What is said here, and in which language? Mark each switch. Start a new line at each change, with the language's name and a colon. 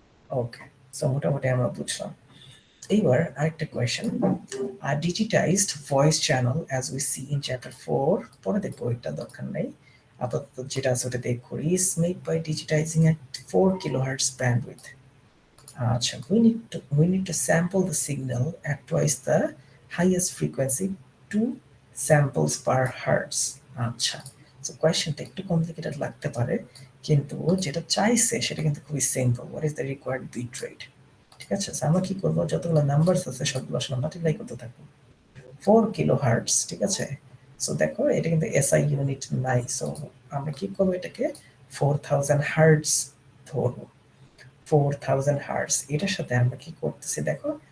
Bangla: ওকে, so মোটামুটি আমরা বুঝলাম।
English: এইবার আরেকটা question, digitized voice channel as we see in chapter 4,
Bangla: পরে দেখবো, এটা দরকার নেই, আপাতত যেটা আছে ওটা দেখো,
English: Is made by digitizing at 4 kilohertz bandwidth.
Bangla: আচ্ছা,
English: we need to sample the signal at twice the highest frequency, 2 samples per hertz.
Bangla: আচ্ছা, সো কোয়েশ্চেনটা একটু কমপ্লিকেটেড লাগতে পারে, কিন্তু যেটা চাইছে সেটা কিন্তু খুবই simple.
English: What is the required bit rate?
Bangla: ঠিক আছে, আমরা কি করবো, যতগুলো নাম্বারস আছে সবগুলো আসলে মাল্টিপ্লাই করতে থাকবো। 4 কিলোহার্টজ, ঠিক আছে? সো দেখো এটা কিন্তু এসআই ইউনিট নাই, সো আমরা কি করবো, এটাকে 4000 হার্টজ ধরবো। 4000 হার্টজ, এটার সাথে আমরা কি করতেছি দেখো,